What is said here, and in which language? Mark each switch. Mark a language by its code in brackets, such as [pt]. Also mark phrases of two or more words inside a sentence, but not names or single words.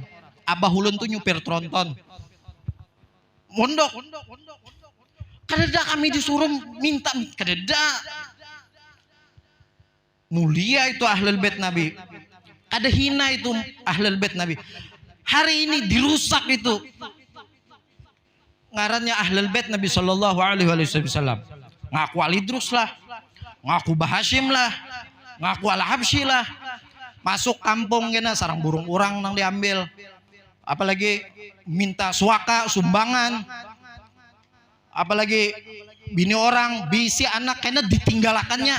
[bjn] Abah ulun tuh nyupir tronton. Mondok, kada ada kami disuruh minta, kada ada. Mulia itu [ar] أهل البيت [bjn] Nabi. Kada hina itu [ar] أهل البيت [bjn] Nabi. Hari ini dirusak itu. Ngarannya [ar] أهل البيت [bjn] Nabi [ar] صلى الله عليه وسلم. [bjn] Ngaku Ali Idrus lah, ngaku Bahashim lah, ngaku Al-Habsyi lah. Masuk kampung kena sarang burung orang nang diambil. Apalagi minta suaka sumbangan. Apalagi bini orang bisi anak kena ditinggalakannya.